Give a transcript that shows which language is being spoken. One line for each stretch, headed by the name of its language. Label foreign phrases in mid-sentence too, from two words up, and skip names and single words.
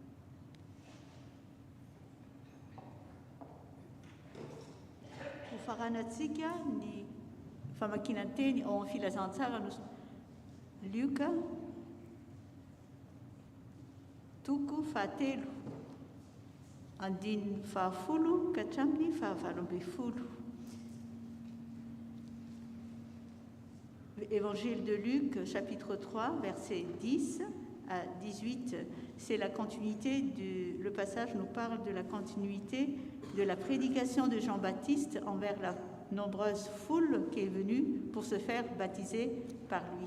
Malagasy: Ho faranantsika ny famakinan-teny ao amin'ny filazantsara no Luka toko 7 andininy 10 ka hatramin'ny 12.
French: Évangile de Luc, chapitre 3, versets 10 à 18. C'est la continuité le passage nous parle de la continuité de la prédication de Jean-Baptiste envers la nombreuse foule qui est venue pour se faire baptiser par lui.